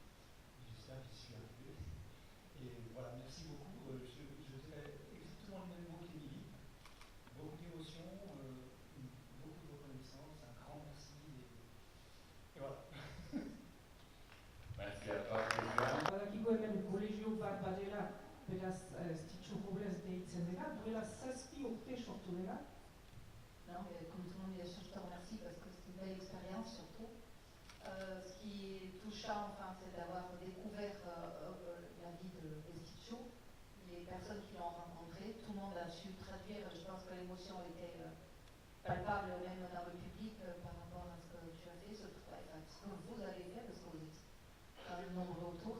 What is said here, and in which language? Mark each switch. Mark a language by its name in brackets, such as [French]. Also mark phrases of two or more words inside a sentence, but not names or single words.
[French] J'espère que j'y suis arrivé. Et voilà, merci beaucoup. Je dirais exactement le même mot qu'Émilie. Beaucoup d'émotions, beaucoup de reconnaissance, un grand merci. Et voilà. Merci à toi, Christian. [Basque] Badakiko hemen kolegio bat badela, beraz Stitxu Robles deitzen dela, duela 7 urte sortu dela. [French] Non, mais comme tout le monde, bien sûr, je te remercie parce que c'est une belle expérience surtout. Ce qui est touchant, enfin, c'est d'avoir découvert la vie de Stitchou, les personnes qui l'ont rencontré. Tout le monde a su traduire. Je pense que l'émotion était palpable même dans le public par rapport à ce que tu as fait, ce que vous avez fait, parce que vous êtes quand même nombreux autour.